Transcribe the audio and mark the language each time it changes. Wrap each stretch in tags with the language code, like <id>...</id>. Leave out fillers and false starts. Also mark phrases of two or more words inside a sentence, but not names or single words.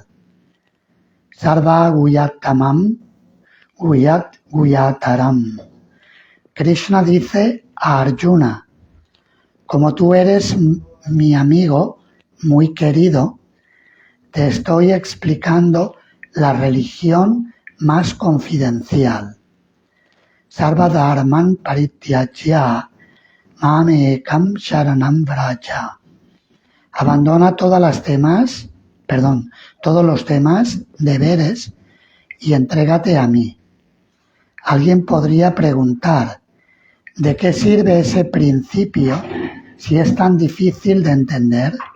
<sa>Sarva Guyatamam Guyat Guyataram.</sa> <es>Krishna dice a Arjuna: como tú eres mi amigo muy querido, te estoy explicando la religión más confidencial.</es> <sa>Sarva dharman parityajya mam ekam sharanam vraja.</sa> <es>Abandona todos los demás deberes y entrégate a mí. Alguien podría preguntar: ¿de qué sirve ese principio si es tan difícil de entender?</es>